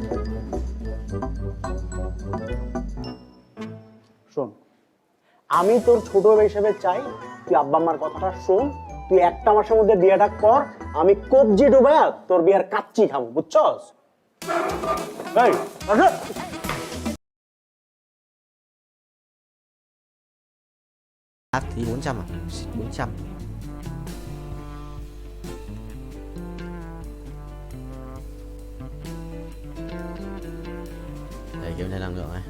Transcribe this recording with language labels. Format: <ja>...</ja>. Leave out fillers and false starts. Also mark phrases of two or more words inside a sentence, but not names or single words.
<bn>শোন, আমি তোর ছোট হিসেবে চাই তুই আব্বা আম্মার কথাটা শোন, তুই 1 মাসের মধ্যে বিয়েটা কর, আমি কবজি ডুবায়া তোর বিয়ের কাচ্চি খাবো, বুঝছস? এই আসো।</bn> <vi>Thì 400 à? 400. Đây kiếm thêm năng lượng này.</vi>